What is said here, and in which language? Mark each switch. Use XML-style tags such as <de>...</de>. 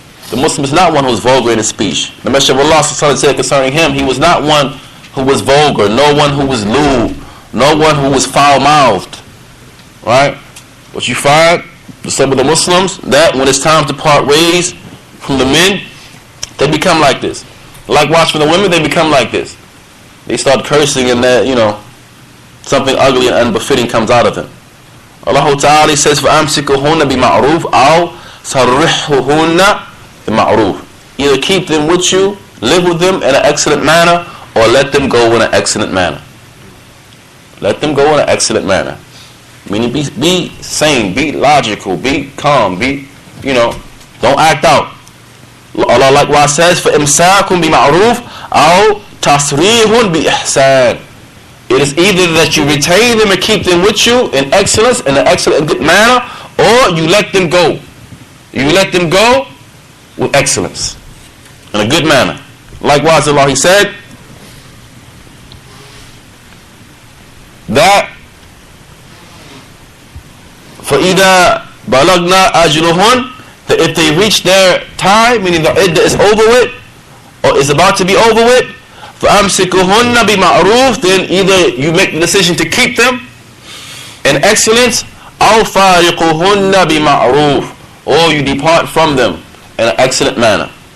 <en>The Muslim is not one who is vulgar in his speech. The Messenger of Allah sallallahu alaihi wasallam said concerning him, he was not one who was vulgar, no one who was lewd, no one who was foul-mouthed. Right? But you find some of the Muslims, that when it's time to part ways from the men, they become like this. Likewise for the women, they become like this. They start cursing and that, something ugly and unbefitting comes out of them. Allah Ta'ala says,</en> <ar>فَأَمْسِكُهُنَّ بِمَعْرُوفٍ أَوْ صَرِّحُهُنَّ بِمَعْرُوفٍ.</ar> <en>Either keep them with you, live with them in an excellent manner, or let them go in an excellent manner. Let them go in an excellent manner. Meaning be sane, be logical, be calm, don't act out. Allah likewise says,</en> <ar>فَإِمْسَاكُمْ بِمَعْرُوفٍ أَوْ تَصْرِيحٌ بِإِحْسَانٍ.</ar> <en>It is either that you retain them and keep them with you in excellence, in an excellent and good manner, or you let them go. You let them go with excellence, in a good manner. Likewise, Allah, He said that</en> <ar>فَإِذَا بَلَغْنَا أَجْلُهُنْ,</ar> <en>that if they reach their time, meaning the iddah is over with, or is about to be over with,</en> <ar>فَأَمْسِكُهُنَّ بِمَعْرُوفٍ,</ar> <en>then either you make the decision to keep them in excellence,</en> <ar>أَوْ فَارِقُهُنَّ بِمَعْرُوفٍ,</ar> <en>or you depart from them in an excellent manner.</en>